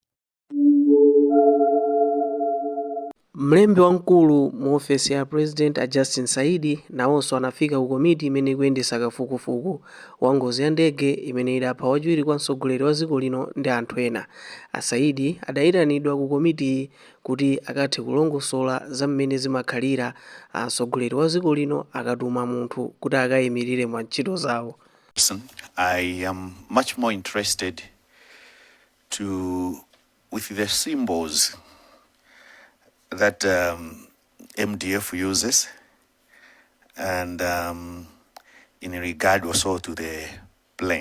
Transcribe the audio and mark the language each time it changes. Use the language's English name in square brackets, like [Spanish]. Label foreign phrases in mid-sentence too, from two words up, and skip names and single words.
[Nyanja] Mlembi wamkulu mu ofesi ya President a Justin Saidi nawonso anafika ku komiti imene ikuyendesa kafukufuku wa ngozi ya ndege imene idapha wachiwiri kwa mtsogoleri wa dziko lino ndi anthu ena. A Saidi adayitanidwa ku komiti kuti akathe kulongosola za mmene zimakhalira mtsogoleri wa dziko lino akatuma munthu kuti akayimirire mwa ntchito zawo. [English] I am much more interested with the symbols that MDF uses, and in regard also to the plane.